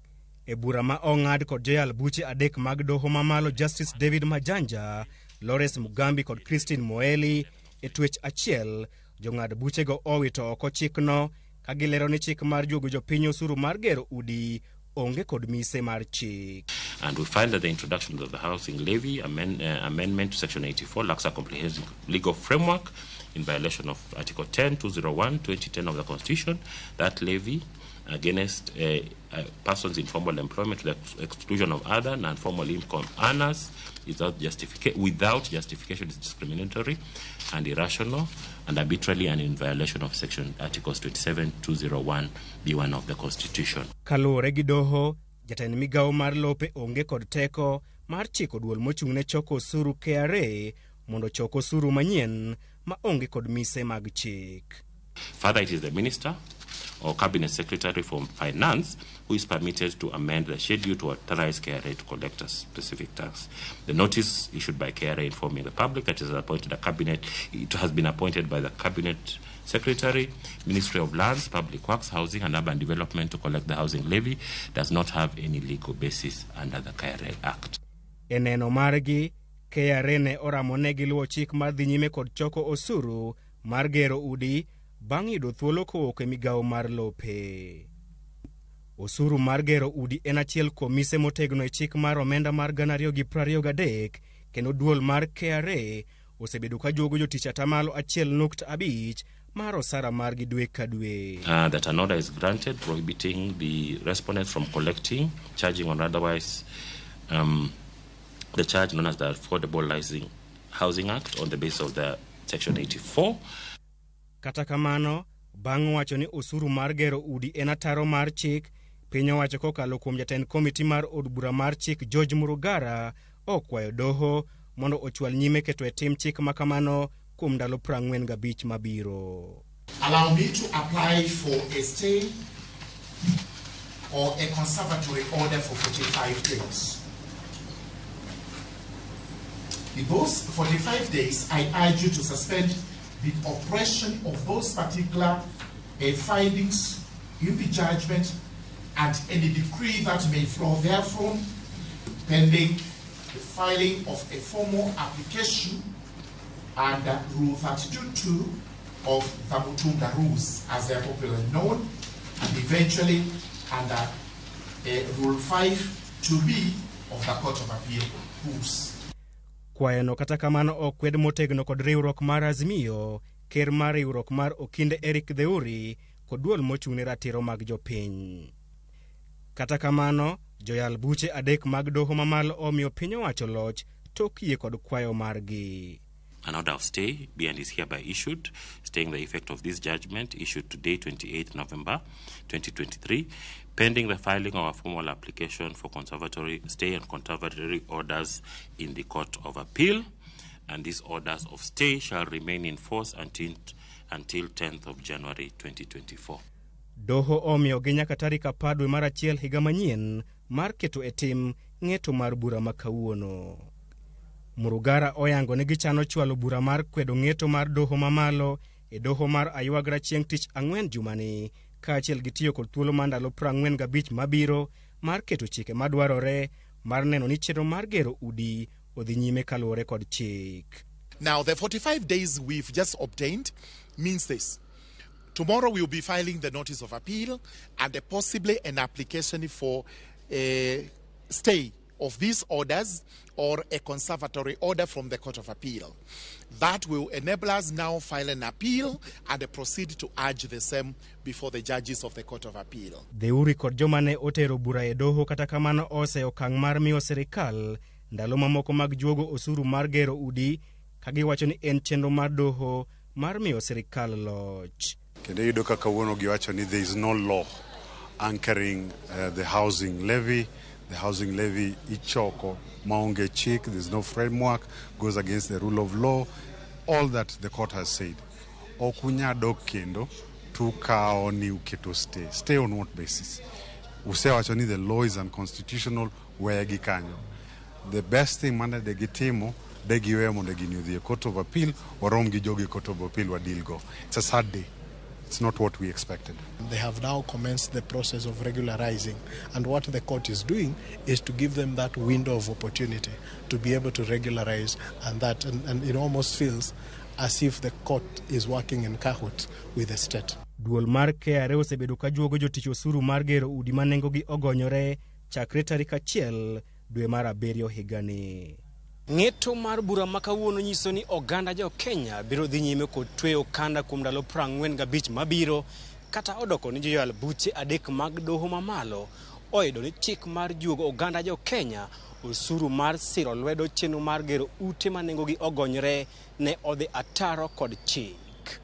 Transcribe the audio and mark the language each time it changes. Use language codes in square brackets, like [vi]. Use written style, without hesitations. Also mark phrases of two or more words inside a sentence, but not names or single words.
[luo] E bura ma ong'ad kod joyal buche adek mag Doho mamalo, Justice David Majanja, Lawrence Mugambi kod Christine Moeli, e twech achiel jong'ad buchego owito oko chikno ka gilero ni chik mar juogo jopiny osuru mar gero udi onge kod mise mar chik. [en] And we find that the introduction of the housing levy amendment to section 84 lacks a comprehensive legal framework in violation of Article 10, 201, 2010 of the Constitution. That levy against persons in formal employment to the exclusion of other non-formal income earners without justification is discriminatory and irrational and arbitrarily and in violation of section Articles 27, 201, B1 of the Constitution. [luo] Kaluwore gi Doho, jatend migawo mar lope onge kod teko mar chiko duol mochung'ne choko osuru KRA mondo choko osuru manyien ma onge kod mise mag chik. [en] Further, it is the Minister or Cabinet Secretary for Finance who is permitted to amend the schedule to authorize KRA to collect a specific tax. The notice issued by KRA informing the public that it has been appointed by the Cabinet Secretary, Ministry of Lands, Public Works, Housing and Urban Development to collect the housing levy does not have any legal basis under the KRA Act. [luo] Eneno margi, KRA ne oramonegi luwo chik mar dhi nyime kod choko osuru mar gero udi bang' yudo thuolo kowuok e migawo mar lope. Osuru mar gero udi en achiel kuom mise motegno e chik mar omenda mar 2023 kendo duol mar KRA osebedo ka juogo jotich 1.5% mar osara margi dwe ka dwe. [en] That an order is granted prohibiting the respondents from collecting, charging or otherwise the charge known as the Affordable Housing Act on the basis of the Section 84. [luo] Kata kamano, bang' wacho ni osuru mar gero udi en ataro mar chik, piny owacho kokalo kuom jatend komiti mar od bura mar chik George Murugara okwayo Doho mondo ochwal nyime keto e tim chik makamano kuom ndalo 45 mabiro. [en] Allow me to apply for a stay or a conservatory order for 45 days. In those 45 days, I urge you to suspend the operation of those particular findings in the judgment and any decree that may flow therefrom, pending the filing of a formal application under Rule 32.2 of the Mutunga Rules, as they are popularly known, and eventually under Rule 5.2b of the Court of Appeal Rules. [luo] Kwayano kata kamano okwed motegno kod riwruok mar Azimio, ker mar riwruok mar Okinde Eric Theuri kod duol mochung'ne ratiro mag jopiny. Kata kamano, joyal buche adek mag Doho mamalo omiyo piny owacho loch tok yie kod kwayo margi. [en] An order of stay be and is hereby issued, staying the effect of this judgment issued today, 28 November 2023, pending the filing of a formal application for conservatory stay and conservatory orders in the Court of Appeal, and these orders of stay shall remain in force until 10th of January 2024. [luo] Doho omiyo gi nyaka tarik 10 dwe mar achiel higa manyien mar keto e tim ng'eto mar bura ma kawuono. Murugara oyango ne gichano chwalo bura mar kwedo ng'eto mar Doho mamalo e Doho mar aywagra chieng' tich ang'wen jumani, kaachiel gi tiyo kod thuolo mar ndalo 45 mabiro mar keto chike madwarore mar neno ni chenro mar gero udi odhi nyime kaluwore kod chik. [en] Now, the 45 days we've just obtained means this. Tomorrow we'll be filing the notice of appeal and possibly an application for a stay of these orders or a conservatory order from the Court of Appeal. That will enable us now file an appeal and proceed to urge the same before the judges of the Court of Appeal. [luo] Dheuri kod joma ne otero bura e doho kata kamano ose okang' mar miyo sirikal ndalo mamoko mag juogo osuru mar gero udi kagiwacho ni en chenro mar doho mar miyo sirikal loch. Kendo yudo kaka wuono giwacho ni [en] there is no law anchoring the housing levy. The housing levy [luo] ichoko maonge chik, [en] there's no framework, goes against the rule of law. All that the court has said. [luo] Okunyado kendo tukao ni uketo stay. [en] Stay on what basis? [luo] Usewacho ni [en] the law is unconstitutional, [luo] wegi kanyo. The best thing manda de gitimo, de giwemo de ginyudhi Court of Appeal, warom gi jogi Court of Appeal wadilgo. [en] It's a sad day. It's not what we expected. They have now commenced the process of regularizing, and what the court is doing is to give them that window of opportunity to be able to regularize, and it almost feels as if the court is working in cahoots with the state. [luo] Duol mar KRA osebedo ka juogo jotich osuru mar gero udi ma nengogi ogonyore chakre tarik 1 dwe mar 7 higani. Ng'eto mar bura ma kawuono nyiso ni oganda jo Kenya biro dhi nyime kod tweyo kanda kuom ndalo 45 mabiro, kata odoko ni joyal buche adek mag doho mamalo oyudo ni chik mar juogo oganda jo Kenya osuru mar siro lwedo chenro mar gero ute ma nengogi ogonyore ne odhi ataro kod chik.